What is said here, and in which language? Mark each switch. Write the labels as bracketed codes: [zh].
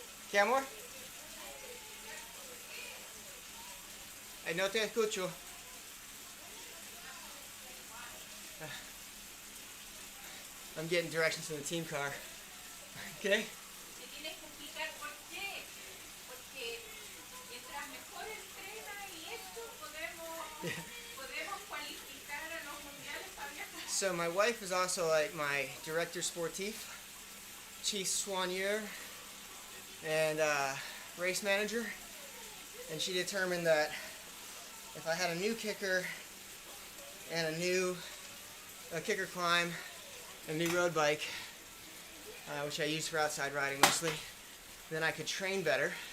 [es] ¿Qué, amor? Ay, no te escucho. [en] I'm getting directions from the team car. Okay? [es] Me tienes que explicar por qué. Porque mientras mejor entrena y esto, podemos cualificar a los mundiales para viajar. [en] So my wife is also like my director sportif, chief soigneur, and race manager. And she determined that if I had a new kicker and a new kicker climb, a new road bike, which I use for outside riding mostly, then I could train better.